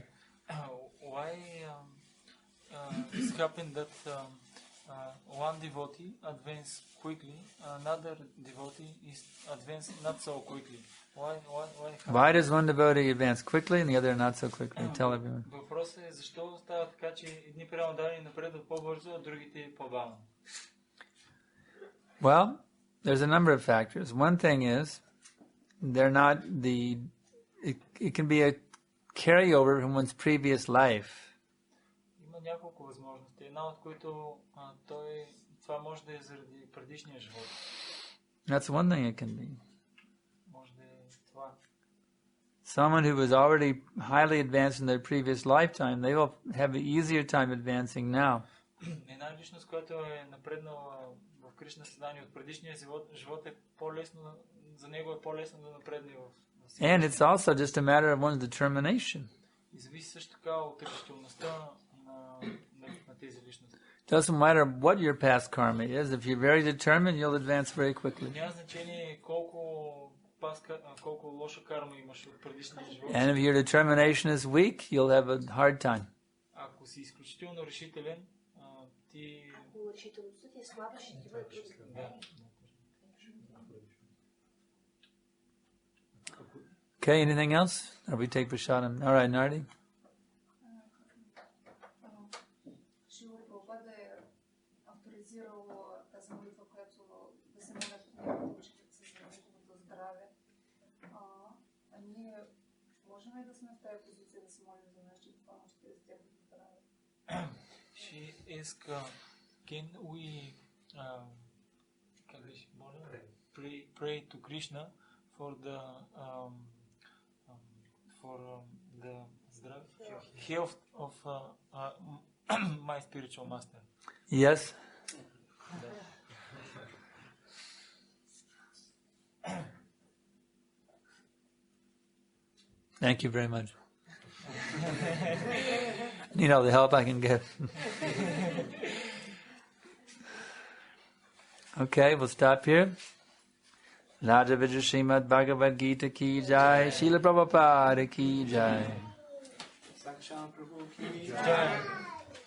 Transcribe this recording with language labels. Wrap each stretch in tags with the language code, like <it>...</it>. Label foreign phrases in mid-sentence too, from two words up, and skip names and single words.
<en>Why it's happened that one devotee advances quickly, another devotee is advanced not so quickly? Why does one devotee advance quickly and the other not so quickly? Tell everyone.</en> <bg>Въпросът е защо става така, че едни преданни напредват по-бързо, а другите по-бавно.</bg> <en>Well, there's a number of factors. One thing is, they're not it can be a carryover from one's previous life.</en> <bg>Има няколко възможности. Една от които това може да е заради предишния живот.</bg> <en>That's one thing it can be.</en> <bg>Може да е това.</bg> <en>Someone who was already highly advanced in their previous lifetime, they will have an easier time advancing now.</en> <bg>Една личност, която е напреднала в Кришна съзнание от предишния живот е по-лесно, за него е по-лесно да напредне в</bg> <en>And it's also just a matter of one's determination.</en> <bg>И зависи също така от решителността на тези личности.</bg> <en>Doesn't matter what your past karma is. If you're very determined, you'll advance very quickly.</en> <bg>Няма значение колко лоша карма имаш от предишния живот.</bg> <en>And if your determination is weak, you'll have a hard time.</en> <bg>Ако си изключително решителен, ти... Ако решителността ти е слаба, ще ти бъде трудно.</bg> <en>Okay, anything else? Or we take Prashadam? All right, Nardi.</en> <bg>Шила Прабхупада е авторизирал тази молитва, която да се молят неговите ученици за неговото здраве. Ние можем ли да сме в тази позиция да се молим за нашите помощи за тяхното здраве?</bg> <en>She asked, can we pray to Krishna for the health of my spiritual master? Yes. Thank you very much. Need all the help I can get. Okay, we'll stop here.</en> <hi>राजा विजय श्रीमद् भगवद् गीता की जय, श्रील प्रभुपाद की जय. संकर्षण प्रभु की Jai.</hi>